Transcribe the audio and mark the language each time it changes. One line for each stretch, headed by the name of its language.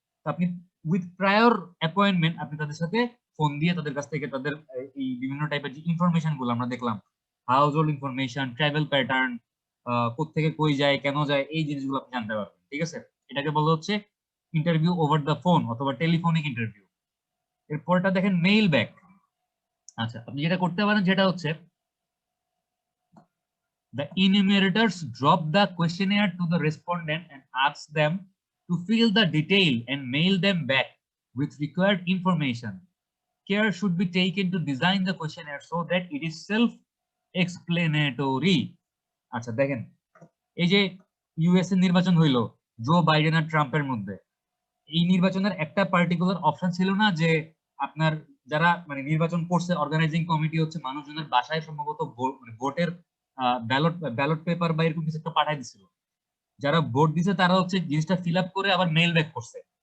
Bangla: তো আপনি
English: with prior appointment
Bangla: আপনি তাদের সাথে ফোন দিয়ে তাদের কাছ থেকে তাদের এই বিভিন্ন টাইপের যে ইনফরমেশন গুলো আমরা দেখলাম, house hold information, travel pattern, কোত্থেকে কই যায়, কেন যায়, এই জিনিসগুলো আপনি জানতে পারবেন। ঠিক আছে, এটাকে বলা হচ্ছে
English: interview over the phone
Bangla: অথবা টেলিফোনিক ইন্টারভিউ। এরপরটা দেখেন মেইল ব্যাক। আচ্ছা, আপনি যেটা করতে পারেন যেটা হচ্ছে
English: the enumerators drop the questionnaire to the respondent and ask them to fill the detail and mail them back with required information. Care should be taken to design the questionnaire so that it is self-explanatory.
Bangla: আচ্ছা দেখেন, এই যে USA নির্বাচন হইলো Joe Biden আর ট্রাম্পের মধ্যে, এই নির্বাচনের একটা পার্টিকুলার অপশন ছিল না যে আপনার যারা মানে নির্বাচন করছে অর্গানাইজিং কমিটি হচ্ছে মানুষজনের বাসায় সম্ভবত ভোটের ব্যালট পেপার বা এরকম কিছু একটা পাঠাই দিছিল, যারা ভোট দিছে তারা হচ্ছে জিনিসটা ফিল আপ করে আবার মেইল ব্যাক করছে।